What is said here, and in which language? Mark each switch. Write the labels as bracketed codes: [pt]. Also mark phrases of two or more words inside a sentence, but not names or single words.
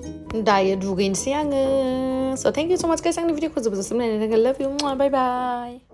[brx] दायो दुगैनोसै आङो [en] so thank you so much guys [brx] आंनि भिडिअखौ जोबोद जोबोद नायनायनि थाखाय [en] love you bye bye